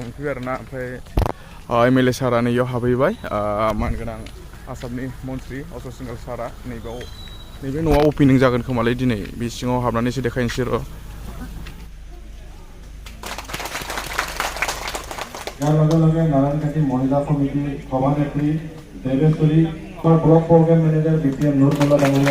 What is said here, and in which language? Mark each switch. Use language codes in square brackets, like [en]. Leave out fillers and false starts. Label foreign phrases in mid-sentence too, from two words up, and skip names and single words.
[brx] मोनफैबाय आरोना ओमफ्राय एमएलए सारा नैयाव हाबहैबाय मानगोनां आसामनि मन्त्रि अशक सिंघाल सारा नैबे न'आव अपेनिं जागोन खोमालै दिनै बे सिङाव हाबनानैसो देखायनोसै र' [as] ইয়াৰ লগে লগে নাৰায়ণখাতি মহিলা সমিতিৰ সভানেত্ৰী দেৱেশ্বৰী ব্লক প্ৰগ্ৰাম মেনেজাৰ বিপিএম নুৰমুল্লা ডাঙৰীয়া